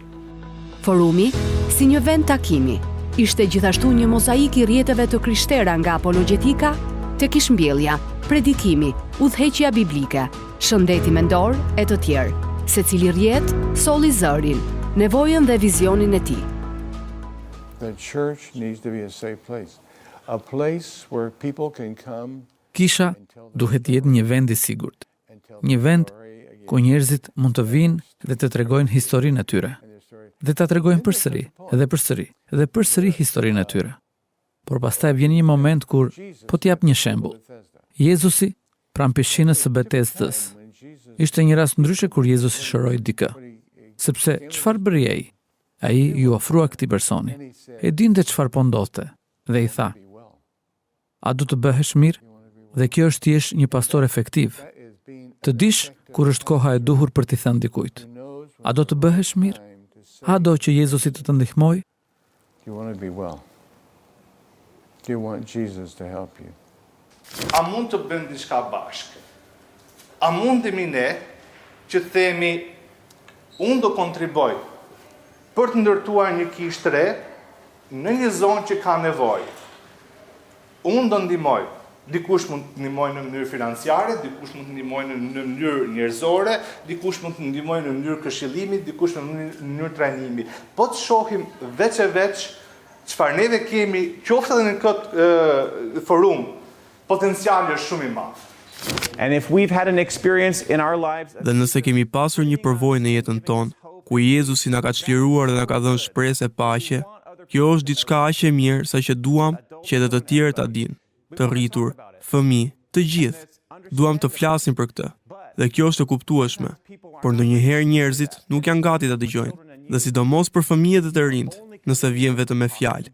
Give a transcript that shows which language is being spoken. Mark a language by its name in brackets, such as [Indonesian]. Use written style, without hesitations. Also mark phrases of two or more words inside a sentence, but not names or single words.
[Albanian] Forumi, si një vend takimi, ishte gjithashtu një mozaik i rrjeteve të krishtera nga apologjetika tek ishmbjellja, predikimi, udhëheqja biblike, shëndeti mendor e të tjerë. Secili rrjet solli zërin, nevojën dhe vizionin e tij. [English] The church needs to be a safe place. A place where people can come. [Albanian] Kisha duhet jetë një vend i sigurt. Një vend ku njerëzit mund të vinë dhe të tregojnë historinë e tyre. Dhe ta tregojnë përsëri, edhe përsëri historinë e tyre. Por pastaj vjen një moment kur po t'jap një shembull. Jezusi pranë pishinës së Betesdës. Ishte një rast ndryshe kur Jezusi shëroi dikë. Sepse çfarë bëri ai? Ai ju ofrua këtij personi. E dinte çfarë po ndodhte dhe i tha: "A do të bëhesh mirë?" Dhe kjo është thjesht një pastor efektiv. Të dish kur është koha e duhur për t'i thënë dikujt: "A do të bëhesh mirë?" A do që Jezusi të ndihmojë? [English] You want to be well. You want Jesus to help you. [Albanian] A mund të bëjmë diçka bashkë? A mundemi ne që të themi unë do kontriboj për të ndërtuar një kishë të re në një zonë që ka nevojë. unë do ndihmoj. Dikush mund të ndihmojë në mënyrë financiare, dikush mund të ndihmojë në mënyrë njerëzore, dikush mund të ndihmojë në mënyrë këshillimi, dikush në mënyrë trajnimi. Po të shohim veç e veç çfarë neve kemi, qoftë edhe në këtë forum, potenciali është shumë i madh. [English] And if we've had an experience in our lives, [Albanian] dhe nëse kemi pasur një përvojë në jetën tonë, ku Jezusi na ka çliruar dhe na ka dhënë shpresë e paqe, kjo është diçka aq e mirë sa që duam që edhe të tjerë ta dinë, të rritur, fëmijë, të gjithë. Duam të flasim për këtë. Dhe kjo është e kuptueshme, por ndonjëherë njerëzit nuk janë gati ta dëgjojnë, dhe sidomos për fëmijët e të rinjt, nëse vjen vetëm me fjalë.